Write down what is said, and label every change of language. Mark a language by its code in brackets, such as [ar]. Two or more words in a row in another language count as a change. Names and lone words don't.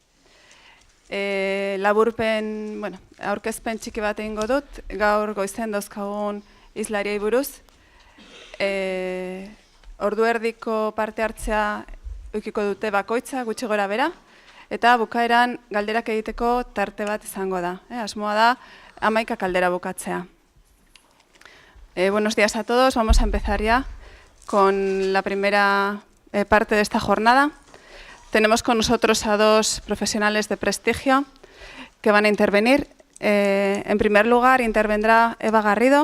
[eu] Laburpen, aurkezpen txiki bat egingo dut, gaur goizen dauzkagun hizlariei buruz. Ordu erdiko parte hartzea ukiko dute bakoitza, gutxi gora bera, eta bukaeran galderak egiteko tarte bat izango da. Asmoa da 11 galdera bukatzea. [es] Buenos días a todos, vamos a empezar ya con la primera parte de esta jornada. Tenemos con nosotros a dos profesionales de prestigio que van a intervenir. En primer lugar, intervendrá Eva Garrido.